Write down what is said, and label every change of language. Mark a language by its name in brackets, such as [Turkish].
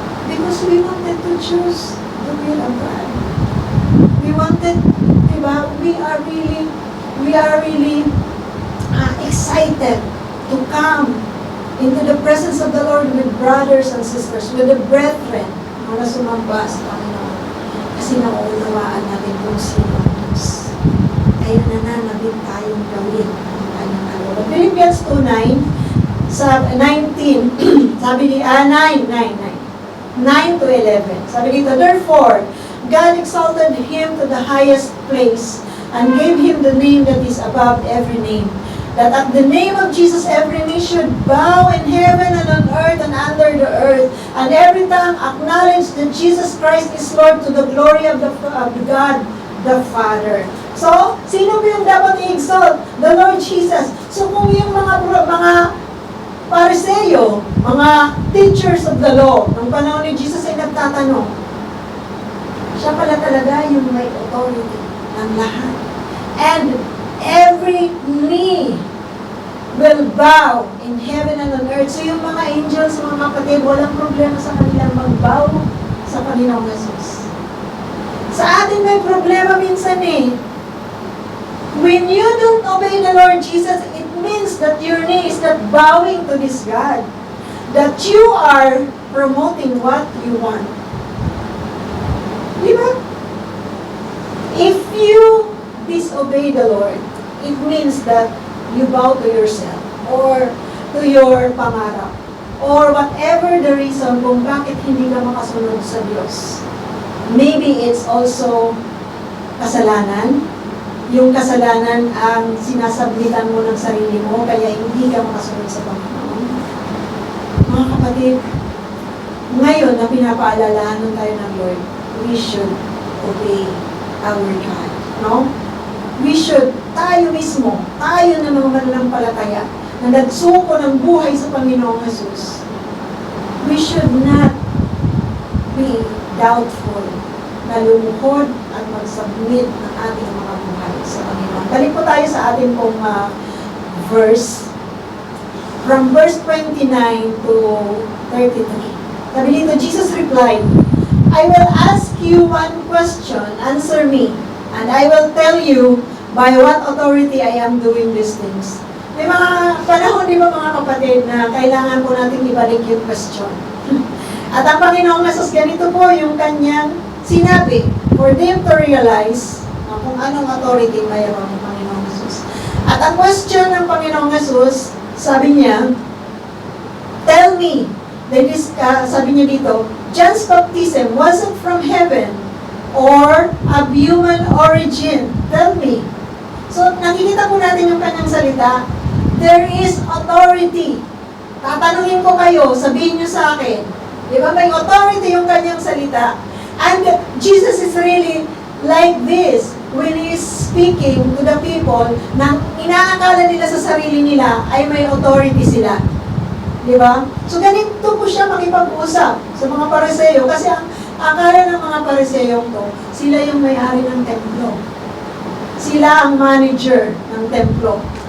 [English] Because we wanted to choose the will of God. We wanted, diba, we are really excited to come into the presence of the Lord with brothers and sisters, with the brethren, [Filipino] na sumamba sa Panginoon. Kasi nauunawaan natin kung sino ang Diyos. Kaya nananabit tayong gawin ang kanyang kalooban. Philippians 2:9, sa 19, sabi ni, 9 to 11. [English] Sabi dito, therefore, God exalted Him to the highest place and gave Him the name that is above every name, that at the name of Jesus every knee should bow in heaven and on earth and under the earth, and every tongue acknowledge that Jesus Christ is Lord to the glory of God the Father. [Filipino] So, sino ba yung dapat i-exalt? [English] The Lord Jesus. [Filipino] So, kung yung mga Pariseo, mga teachers of the law, ng panahon ni Jesus ay nagtatanong, siya pala talaga yung may authority ng lahat. [English] And every knee will bow in heaven and on earth. [Filipino] So yung mga angels, mga kapatid, walang problema sa kanilang mag-bow sa Panginoong Jesus. Sa atin may problema minsan eh. [English] When you don't obey the Lord Jesus, it means that your knee is not bowing to this God. That you are promoting what you want. Di ba? If you disobey the Lord, it means that you bow to yourself or to your pangarap or whatever the reason [Filipino] kung bakit hindi ka makasunod sa Diyos. [English] Maybe it's also kasalanan. [Filipino] Yung kasalanan ang sinasablitan mo ng sarili mo kaya hindi ka makasunod sa Panginoon. Mga kapatid, ngayon na pinapaalalahanan tayo ng Lord, [English] we should obey our God. [Filipino] No? We should, tayo mismo, tayo na mga mananampalataya na nagsuko ng buhay sa Panginoong Jesus, [English] we should not be doubtful, [Filipino] naluluhod at mag-submit ng ating mga buhay sa Panginoon. Balik po tayo sa ating pong verse. From verse 29 to 33. [English] Sabi dito, Jesus replied, I will ask you one question, answer me, and I will tell you by what authority I am doing these things. [Filipino] May mga panahon, di ba mga kapatid, na kailangan po natin ibalik yung question. At ang Panginoong Hesus, ganito po yung kanyang sinabi for them to realize kung anong authority mayroon ng Panginoong Hesus. At ang question ng Panginoong Hesus, sabi niya, [English] tell me, [Filipino] sabi niya dito, [English] John's baptism wasn't from heaven or of human origin. Tell me. [Filipino] So, nakikita po natin yung kanyang salita. [English] There is authority. [Filipino] Tatanungin ko kayo, sabihin niyo sa akin. Di ba? May authority yung kanyang salita. [English] And Jesus is really like this when He is speaking to the people [Filipino] na inaakala nila sa sarili nila ay may authority sila. Di ba? So, ganito po siya makipag-usap sa mga Pariseo kasi ang akala ng mga Pariseo to, sila yung may-ari ng templo. Sila ang manager ng templo.